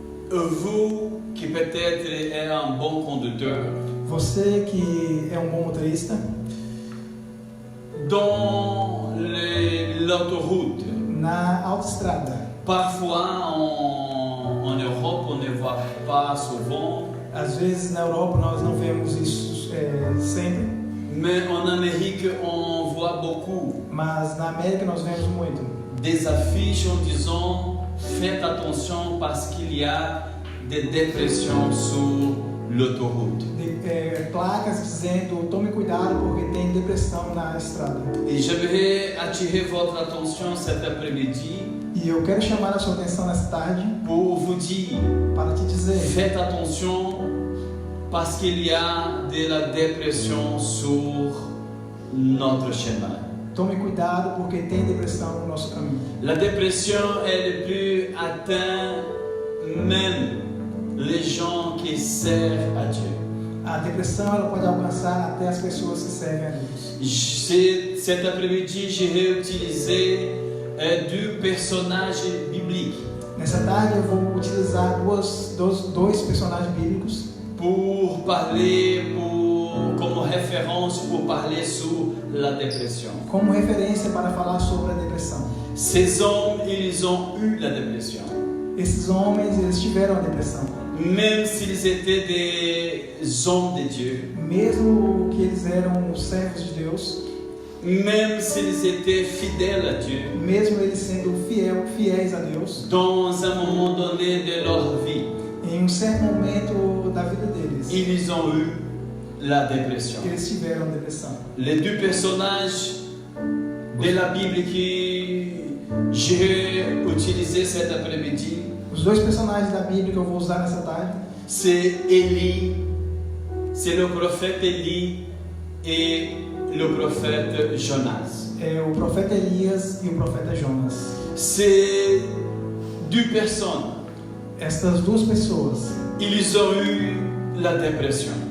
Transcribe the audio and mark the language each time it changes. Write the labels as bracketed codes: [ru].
[fr] Vous, qui peut-être êtes un bon conducteur, [pt] você que é um bom motorista, [fr] dans l'autoroute, [pt] na autoestrada, [fr] parfois en Europe, on ne voit pas souvent, [pt] às vezes na Europa nós não vemos isso sempre, [fr] mais en Amérique, on voit beaucoup [pt] mas na América nós vemos muito. [fr] des affiches en disant faites attention parce qu'il y a des dépressions sur l'autoroute. [pt] Placas dizendo tome cuidado porque tem depressão na estrada. [fr] Et j'aimerais attirer votre attention cet après-midi [pt] E eu quero chamar a sua atenção nessa tarde [fr] pour vous dire [pt] para te dizer: [fr] faites attention parce qu'il y a de la dépression sur notre chemin. [pt] tome cuidado porque tem depressão no nosso caminho. [fr] La dépression, elle peut atteindre même les gens qui servent à Dieu. [pt] A depressão ela pode alcançar até as pessoas que servem a Deus. [fr] Cet après-midi, j'ai réutilisé deux personnages bibliques [pt] Nessa tarde eu vou utilizar dois personagens bíblicos [fr] pour parler, comme référence pour parler sur la dépression. [pt] como referência para falar sobre a depressão. [fr] Ces hommes, ils ont eu la dépression. [pt] Esses homens, eles tiveram a depressão. [fr] Même s'ils étaient des hommes de Dieu, [pt] Mesmo que eles eram os servos de Deus, [fr] même s'ils étaient fidèles à Dieu, [pt] mesmo eles sendo fiéis a Deus, [fr] dans un moment donné de leur vie, [pt] em certo momento da vida deles, [fr] ils ont eu la dépression. [pt] eles tiveram depressão. [fr] Les deux personnages de la Bible que j'ai utilisé cet après-midi, [pt] Os dois personagens da Bíblia que eu vou usar nessa tarde, [fr] c'est Élie, c'est le prophète Élie et le prophète Jonas. [pt] é o profeta Elias e o profeta Jonas. [fr] C'est deux personnes, [pt] Estas duas pessoas, [fr] ils ont eu la dépression.